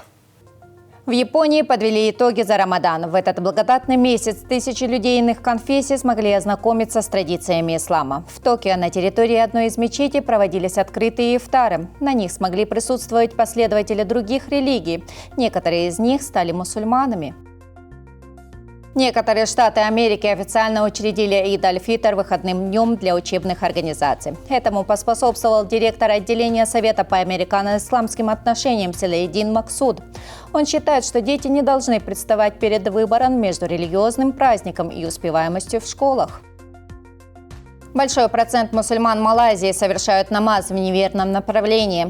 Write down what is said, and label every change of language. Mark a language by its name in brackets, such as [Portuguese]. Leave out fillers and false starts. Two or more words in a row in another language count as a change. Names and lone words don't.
[Russian] В Японии подвели итоги за Рамадан. В этот благодатный месяц тысячи людей иных конфессий смогли ознакомиться с традициями ислама. В Токио на территории одной из мечетей проводились открытые ифтары. На них смогли присутствовать последователи других религий. Некоторые из них стали мусульманами. Некоторые штаты Америки официально учредили Ид аль-Фитр выходным днем для учебных организаций. Этому поспособствовал директор отделения Совета по американо-исламским отношениям Салейдин Максуд. Он считает, что дети не должны представать перед выбором между религиозным праздником и успеваемостью в школах. Большой процент мусульман Малайзии совершают намаз в неверном направлении.